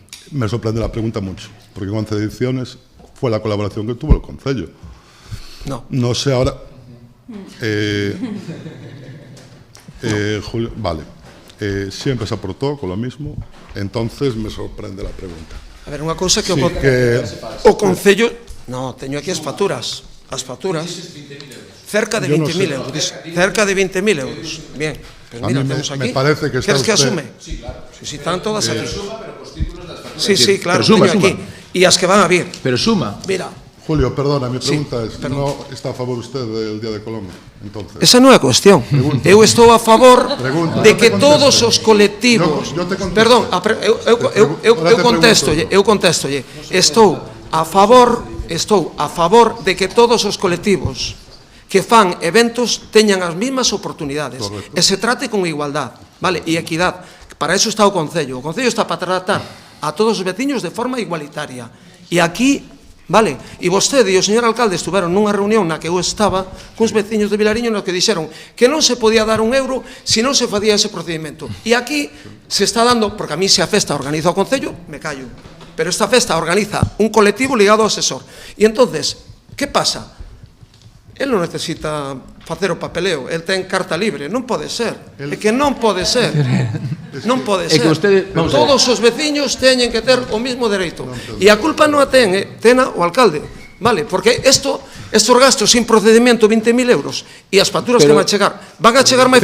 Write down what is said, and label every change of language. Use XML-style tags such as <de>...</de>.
<es>Me sorprende la pregunta mucho, porque en 11 ediciones fue la colaboración que tuvo el Concello. No sé ahora... Julio, vale. Siempre se aportó con lo mismo, entonces me sorprende la pregunta.</es> <gl>A ver, unha cousa que o Concello... No, teño aquí as facturas. As facturas... Cerca de 20.000 euros. Cerca de 20.000 euros.</gl> <es>Bien, pues mira,</es> <gl>temos aquí.</gl> <es>Me parece que está ¿Quieres que asume? Sí, claro. Sí, están todas aquí.</es> <gl>Suma, pero cos títulos das facturas.</gl> <es>Sí, claro,</es> <gl>teño aquí. E as que van a vir.</gl> <es>Pero suma. Mira. Julio, perdona, mi pregunta es, ¿no está a favor usted del Día de Colombia? Entonces,</es> <gl>esa non é a cuestión. Eu estou a favor de que todos os colectivos... Perdón, eu contestolle. Estou a favor de que todos os colectivos que fan eventos teñan as mesmas oportunidades e se trate con igualdad, vale, e equidad. Para eso está o Concello. O Concello está para tratar a todos os veciños de forma igualitaria. E aquí, vale, e vostede e o señor alcalde estuveron nunha reunión na que eu estaba cuns veciños de Vilariño no que dixeron que non se podía dar €1 se non se facía ese procedimento. E aquí se está dando, porque a mí se a festa organiza o Concello, me callo, pero esta festa organiza un colectivo ligado ao asesor. E entonces, que pasa? El non necesita facer o papeleo, el ten carta libre, non pode ser, é que non pode ser, non pode ser. Todos os veciños teñen que ter o mismo dereito, e a culpa non a tena o alcalde, vale, porque estos gastos sin procedimento 20.000 euros e as facturas que van a chegar máis facturas.</gl>